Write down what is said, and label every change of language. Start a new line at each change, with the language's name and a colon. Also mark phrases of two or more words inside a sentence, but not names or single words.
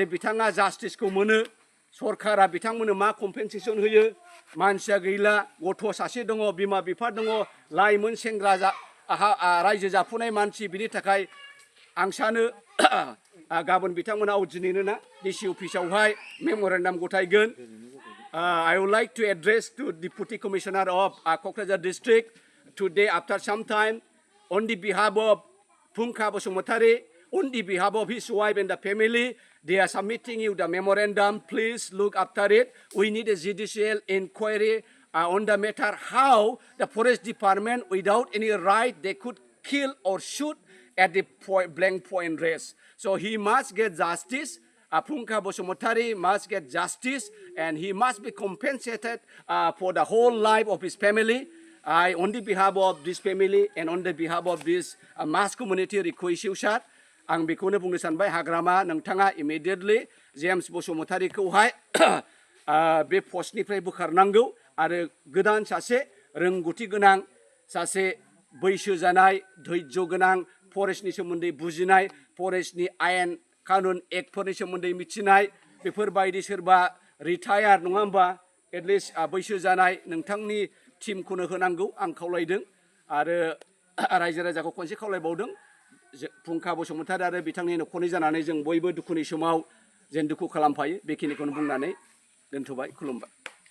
Bodo: बिथाङा जास्टिसखौ मोनो सरकारा बिथांमोननो मा कम्पेनसेसन होयो मानसिया गैला गथ' सासे दङ बिमा बिफा दङ लाइमोन सेंग्रा रायजो जाफुनाय मानसि बिनि थाखाय आं सानो गाबोन बिथांमोना दिनैनो ना डिसि अफिसावहाय मेम'रेन्डाम गथायगोन
English: I would like to address to Deputy Commissioner of Kokrazar District today after some time on the behalf of Phungkha Basumatary, on the behalf of his wife and the family. They are submitting you the memorandum. Please look after it. We need a judicial inquiry on the matter how the forest department without any right they could kill or shoot at the blank point range. So he must get justice. Phungkha Basumatary must get justice and he must be compensated for the whole life of his family. I, on the behalf of this family and on the behalf of this mass community request you, sir.
Bodo: आं बेखौनो बुंनो सानबाय हाग्रामा नोंथाङा इमिडियेटलि जेम्स बसुमतारीखौहाय बे पस्टनिफ्राय बोखारनांगौ आरो गोदान सासे रोंगौथि गोनां सासे बैसो जानाय धैर्य गोनां फरेस्टनि सोमोन्दै बुजिनाय फरेस्टनि आयेन कानुन एक्टफोरनि सोमोन्दै मिथिनाय बेफोरबायदि सोरबा रिटायार नङा होमबा एटलिस्ट बैसो जानाय नोंथांनि टिमखौनो होनांगौ आं खावलायदों आरो रायजो राजाखौ खनसे खावलायबावदों फुंखा बसुमतारी आरो बिथांनि न'खरनि जानानै जों बयबो दुखुनि समाव जेन दुखु खालामफायो बेखिनिखौनो बुंनानै दोनथ'बाय खुलुमबाय